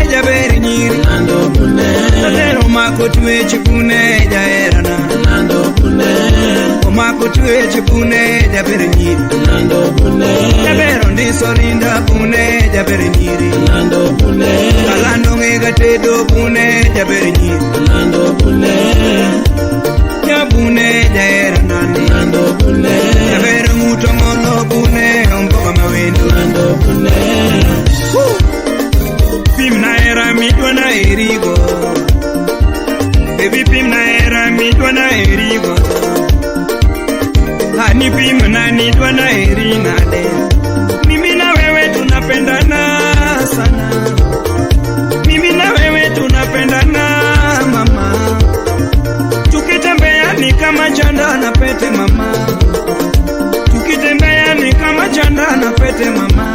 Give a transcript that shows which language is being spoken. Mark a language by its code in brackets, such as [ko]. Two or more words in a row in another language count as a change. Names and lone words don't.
[luo] jaberi nyiri lando pune, lero mako tuwechi pune jaerana lando pune, omako tuwechi pune jaberi nyiri lando pune, jabero ndiso rinda pune jaberi nyiri lando pune, kalando ngega tedo pune jaberi nyiri lando pune, ya pune jaera nani lando pune, jabero muto ngolo pune omboka mawendo lando pune. Pim na era midwa na erigo, baby pim na era midwa na erigo, hani pim na nidwa na erina de. [sw] Mimi na wewe tunapendana sana, mimi na wewe tunapendana mama. Tukitembea ni kama chanda na pete mama, tukitembea ni kama chanda na pete mama.